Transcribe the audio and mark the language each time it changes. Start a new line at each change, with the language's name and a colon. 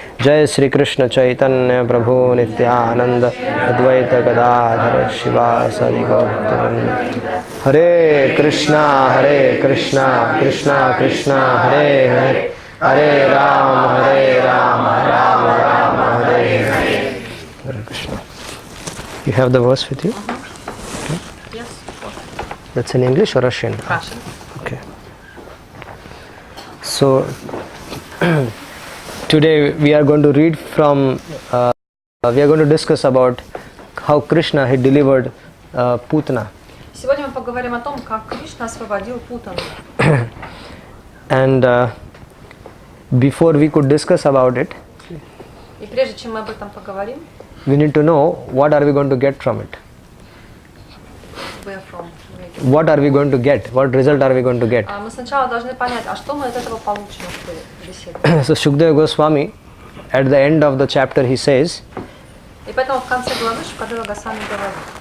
Sanskrit: जय श्री कृष्ण चैतन्य प्रभु नित्यानंद अद्वैत गदाधर शिवासदि गौरभक्तवृंद। हरे कृष्णा कृष्णा कृष्णा हरे हरे हरे राम राम राम हरे हरे। हरे Krishna.
English: You have the verse with you? That's in English or Russian? Russian. Okay. So today we are going to read from, we are going to discuss about how Krishna he delivered Putna.
Russian: Сегодня мы поговорим о том, как Кришна освободил Путану.
English: And before we could discuss about it,
Russian: И прежде чем мы об этом поговорим,
English: we need to know what are we going to get from it. where from? What are we going to get? What result are we going to get?
Russian: Мы сначала должны понять, а что мы от этого получим в беседе.
English: So Shukadeva Goswami, at the end of the chapter, he says,
Russian: И поэтому в конце главы Шукадева Госвами говорит: